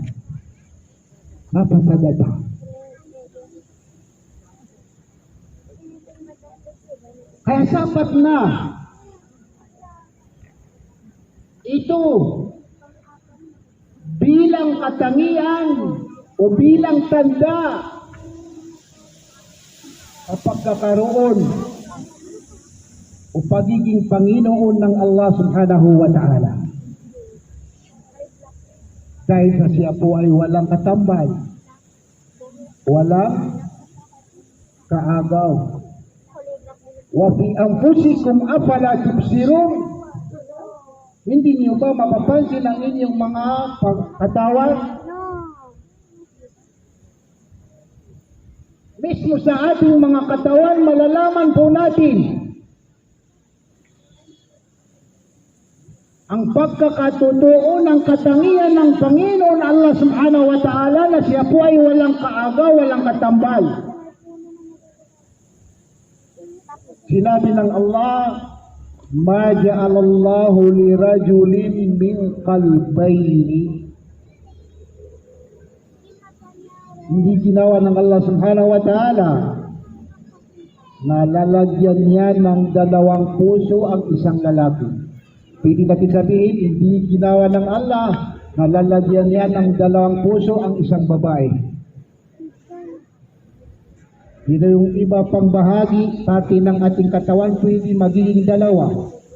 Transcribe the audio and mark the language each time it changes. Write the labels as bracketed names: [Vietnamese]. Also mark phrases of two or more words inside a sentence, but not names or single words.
[Filipino] Lafasadata. Kaya sapat na ito bilang katangian o bilang tanda sa pagkakaroon o pagiging Panginoon ng Allah [Arabic] سبحانه وتعالى. [Filipino] Dahil sa siya po ay walang katambal, walang kaagaw. [Arabic] وفي أنفسكم أفلا تبصرون. [Filipino] Hindi niyo ba mapapansin ang inyong mga katawan? Mismo sa ating mga katawan, malalaman po natin ang pagkakatotoo ng katangian ng Panginoon Allah [Arabic] سبحانه وتعالى [Filipino] na siya po ay walang kaagaw, walang katambal. Sinabi ng Allah, [Arabic] ما جعل الله لرجل من قلبين. [Filipino] Hindi ginawa ng Allah [Arabic] سبحانه وتعالى [Filipino] na lalagyan niya ng dalawang puso ang isang lalaki. Pwede natin sabihin, hindi ginawa ng Allah na lalagyan niya ng dalawang puso ang isang babae. Dito yung iba pang bahagi, parte ng ating katawan, pwede magiging dalawa.